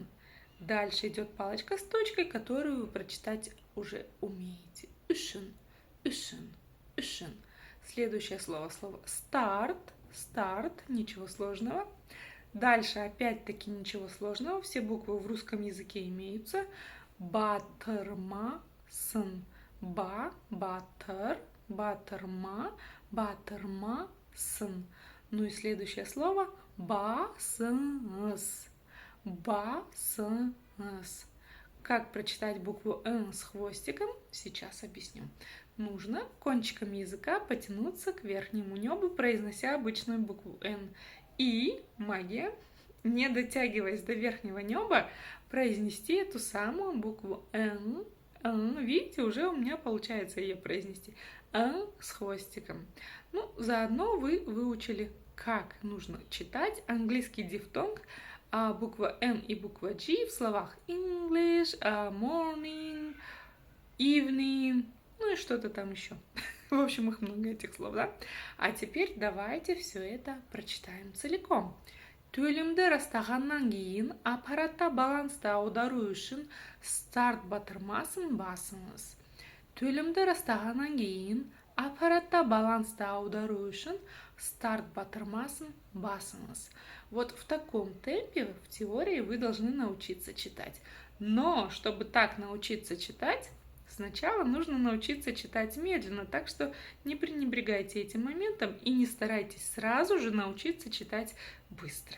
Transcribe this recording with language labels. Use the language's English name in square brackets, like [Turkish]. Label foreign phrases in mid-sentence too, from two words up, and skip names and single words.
[Russian] Дальше идет палочка с точкой, которую вы прочитать уже умеете. [Kazakh] Üşün, Üşün, Üşün. [Russian] Следующее слово старт. Старт, ничего сложного. Дальше опять-таки ничего сложного. Все буквы в русском языке имеются. [Kazakh] Батырмасын. Ба, батыр, батырма, батырмасын. [Russian] Ну и следующее слово басыңыз. [Kazakh] Басыңыз. [Russian] Как прочитать букву Н с хвостиком, сейчас объясню. Нужно кончиком языка потянуться к верхнему небу, произнося обычную букву Н. И, магия, не дотягиваясь до верхнего неба, произнести эту самую букву Н. Видите, уже у меня получается ее произнести. Н с хвостиком. Ну, заодно вы выучили, как нужно читать английский дифтонг, буква N и буква G в словах English, morning, evening, ну и что-то там еще. В общем, их много, этих слов, да? А теперь давайте все это прочитаем целиком. [Kazakh] Төлемді растағаннан кейін аппаратта балансты аудару үшін старт батырмасын басыңыз. Төлемді растағаннан кейін аппаратта балансты аудару үшін старт батырмасын басыңыз. [Russian] Вот в таком темпе в теории вы должны научиться читать. Но чтобы так научиться читать, сначала нужно научиться читать медленно, так что не пренебрегайте этим моментом и не старайтесь сразу же научиться читать быстро.